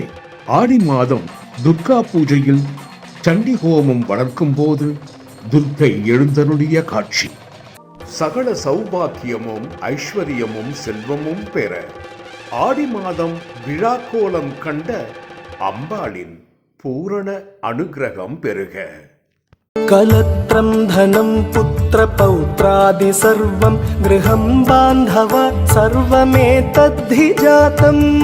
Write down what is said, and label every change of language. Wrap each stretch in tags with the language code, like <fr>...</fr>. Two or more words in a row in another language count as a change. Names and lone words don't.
<ta>ஆடி மாதம் துர்கா பூஜையில் சண்டி ஹோமம் வளர்க்கும் போது துர்க்கை எழுந்தருளிய காட்சி. சகல சௌபாக்கியமும் ஐஸ்வர்யமும் செல்வமும் பெற ஆடி மாதம் விழாக்கோலம் கண்ட அம்பாளின் பூரண அனுகிரகம் பெறுக.</ta> <sa>कलत्रं धनं पुत्रपौत्रादि सर्वं गृहं बान्धव सर्वमेतद्धि जातम्</sa>